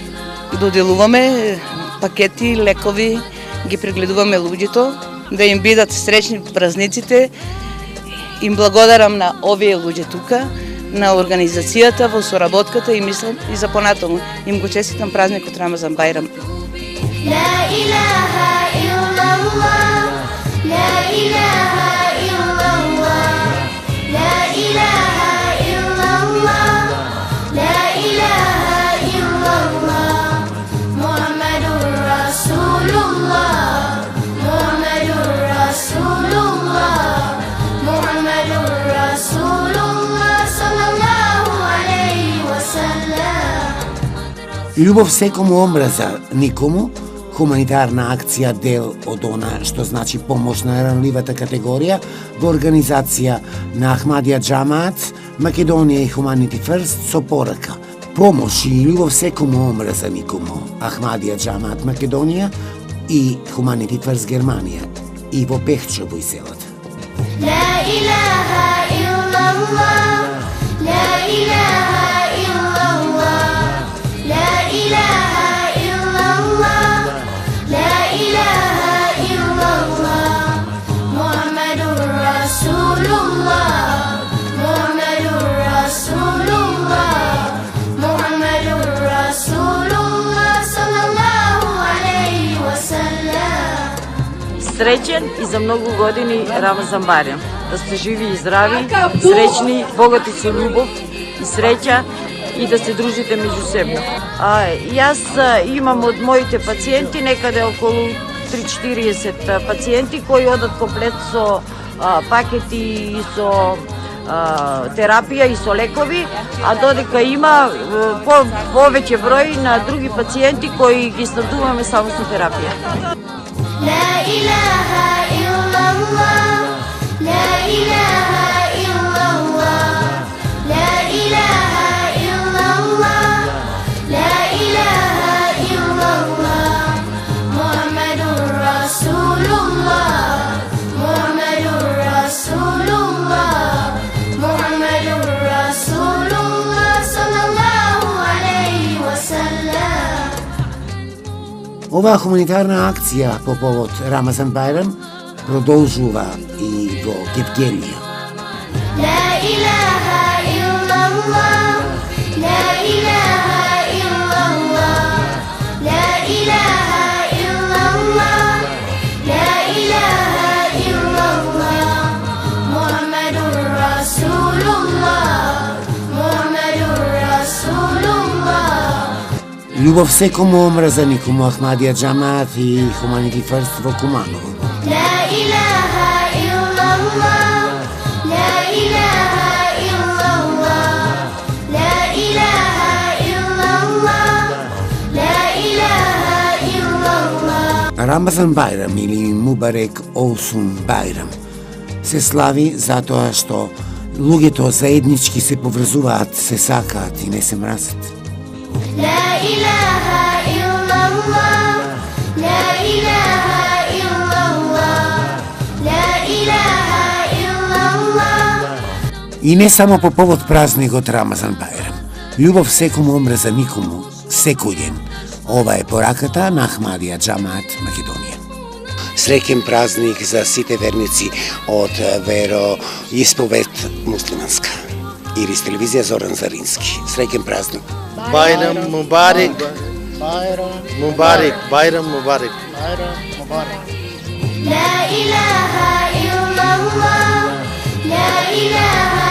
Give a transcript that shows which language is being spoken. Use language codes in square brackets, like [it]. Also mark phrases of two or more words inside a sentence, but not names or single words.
[mk] Доделуваме пакети, лекови, ги прегледуваме луѓето, да им бидат среќни празниците. Им благодарам на овие луѓе тука, на организацијата во соработката и мислам и за понатаму. Им го честитам празникот Рамазан Бајрам. [ar] لا إله إلا الله، لا إله إلا الله، لا إله إلا الله، لا إله إلا الله، محمد رسول الله، محمد رسول الله، محمد رسول الله، صلى الله عليه وسلم. [mk] Љубов секому, омраза никому, хуманитарна акција дел од она што значи помош на ранливата категорија во организација на Ахмадија Џамаат, Македонија и Humanity First со порака. Помош и љубов секому, омраза никому, Ахмадија Џамаат Македонија и Humanity First Германија и во Пехчево и селата. [ar] لا إله إلا الله، لا إله إلا الله، لا إله إلا الله، لا إله إلا الله، محمد رسول الله، محمد رسول الله، محمد رسول الله، صلى الله عليه وسلم. [mk] Среќен и за многу години Рамазан Барјан. Да сте живи и здрави, среќни, богати со љубов и среќа и да се дружите меѓусебно. Јас имам од моите пациенти некаде околу 3-40 пациенти кои одат комплет со пакети и со терапија и со лекови, а додека има повеќе број на други пациенти кои ги снабдуваме само со терапија. [ar] لا إله إلا الله، لا إله إلا الله، لا إله إلا الله، لا إله إلا الله، محمد رسول الله، محمد رسول الله، محمد رسول الله، صلى الله عليه وسلم. [mk] Оваа хуманитарна акција по повод Рамазан Бајрам продолжува и во Гевгелија. [ar] لا إله إلا الله، لا إله إلا الله، لا إله إلا الله، لا إله إلا الله، محمد رسول الله، محمد رسول الله. [mk] Љубов секому, омраза никому, Ахмадија Џамаат и Humanity First во Куманово. [ar] لا إله إلا الله، لا إله إلا الله، لا إله إلا الله، لا إله إلا الله. [mk] Рамазан Бајрам или [tr] Mübarek Olsun Bayram [mk] се слави затоа што луѓето заеднички се поврзуваат, се сакаат и не се мразат. [ar] لا إله إلا الله لا إله إلا الله لا إله إلا الله. [mk] И не само по повод празникот Рамазан Бајрам. Љубов секому, омраза никому, секој ден. Ова е пораката на Ахмадија Џамаат Македонија. Среќен празник за сите верници од вероисповед муслиманска. Ирис телевизија Зоран Зарински. Среќен празник. [tr] Bayram Mübarek. Mübarek. Bayram Mübarek. [ar] لا إله إلا الله لا إله